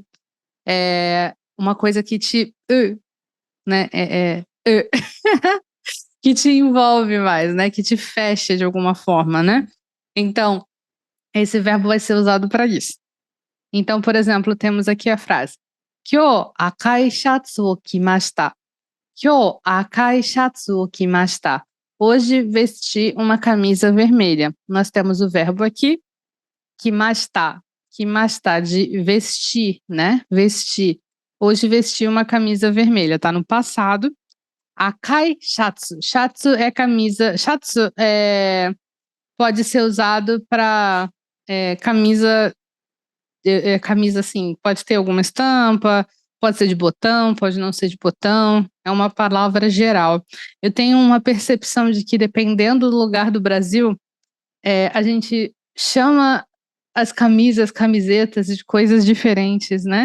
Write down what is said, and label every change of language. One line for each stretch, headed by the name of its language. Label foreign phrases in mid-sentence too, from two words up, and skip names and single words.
Portuguese: É uma coisa que te, né? Que te envolve mais, né? Que te fecha de alguma forma, né? Então, esse verbo vai ser usado para isso. Então, por exemplo, temos aqui a frase:
Japanese: 今日赤いシャツを着ました. 今日赤いシャツを着ました.
Portuguese: Hoje vesti uma camisa vermelha. Nós temos o verbo aqui, kimashita. Kimashita, de vestir, né? Vestir. Hoje vesti uma camisa vermelha, tá no passado.
Japanese: 赤いシャツ.
Portuguese: Shatsu é camisa. Shatsu pode ser usado para camisa. Camisa assim, pode ter alguma estampa, pode ser de botão, pode não ser de botão. É uma palavra geral. Eu tenho uma percepção de que, dependendo do lugar do Brasil, a gente chama as camisas, camisetas de coisas diferentes, né?